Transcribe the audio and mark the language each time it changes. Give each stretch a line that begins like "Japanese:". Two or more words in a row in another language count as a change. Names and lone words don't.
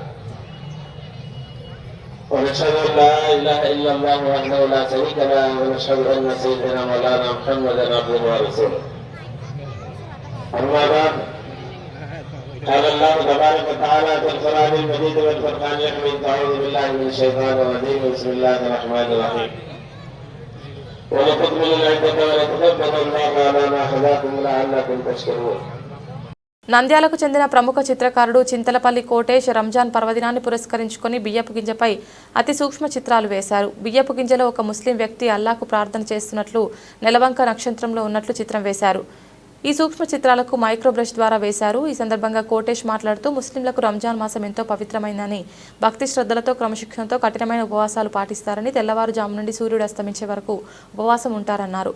Arabic: ونشهد ان لا اله الا الله وحده لا شريك له ونشهد ان سيدنا مولانا محمدا عبده ورسوله اما بعد قال الله تبارك وتعالى في القران المجيد والفرقان الحميد اعوذ بالله من الشيطان الرجيم بسم الله الرحمن الرحيم ولتكمل العدة ولتكبر الله على ما هداكم لعلكم تشكرون.
Telugu: నంద్యాలకు చెందిన ప్రముఖ చిత్రకారుడు చింతలపల్లి కోటేష్ రంజాన్ పర్వదినాన్ని పురస్కరించుకొని బియ్యపు గింజపై అతి సూక్ష్మ చిత్రాలు వేశారు. బియ్యపు గింజలో ఒక ముస్లిం వ్యక్తి అల్లాహకు ప్రార్థన చేస్తున్నట్లు, నెలవంక నక్షత్రంలో ఉన్నట్లు చిత్రం వేశారు. ఈ సూక్ష్మ చిత్రాలకు మైక్రో బ్రష్ ద్వారా వేశారు. ఈ సందర్భంగా కోటేష్ మాట్లాడుతూ ముస్లింలకు రంజాన్ మాసం ఎంతో పవిత్రమైందని, భక్తి శ్రద్ధలతో క్రమశిక్షణతో కఠినమైన ఉపవాసాలు పాటిస్తారని, తెల్లవారుజాము నుండి సూర్యుడు అస్తమించే వరకు ఉపవాసం ఉంటారన్నారు.